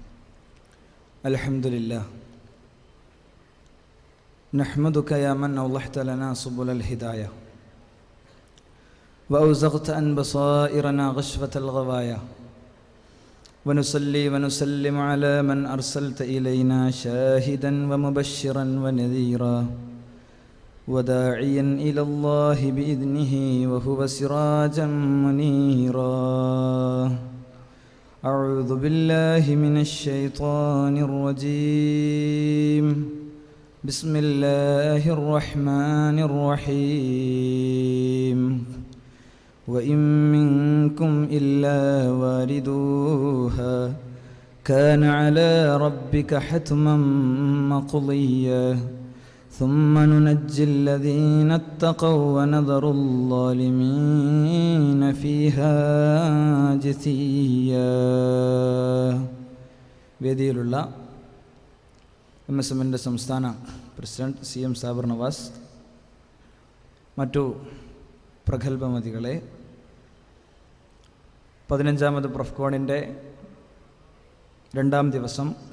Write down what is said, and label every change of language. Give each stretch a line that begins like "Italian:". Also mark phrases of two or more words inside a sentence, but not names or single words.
Arabic: الحمد لله نحمدك يا من أوضحت لنا سبل الهداية وأسبغت عن بصائرنا غشوة الغواية ونصلي ونسلم على من أرسلت إلينا شاهدا ومبشرا ونذيرا وداعيا إلى الله بإذنه وهو سراجا منيرا. أعوذ بالله من الشيطان الرجيم. بسم الله الرحمن الرحيم. وإن منكم إلا واردوها كان على ربك حتما مقضيا ثم ننجي الذين اتقوا ونذر الظالمين فيها جثيا.
Malayalam: വേദിയിലുള്ള MSMൻ്റെ സംസ്ഥാന പ്രസിഡന്റ് CM സാബിർ നവാസ്, മറ്റു പ്രഗത്ഭമതികളെ, 15ാമത് പ്രൊഫ്കോണിൻ്റെ 2ാം ദിവസം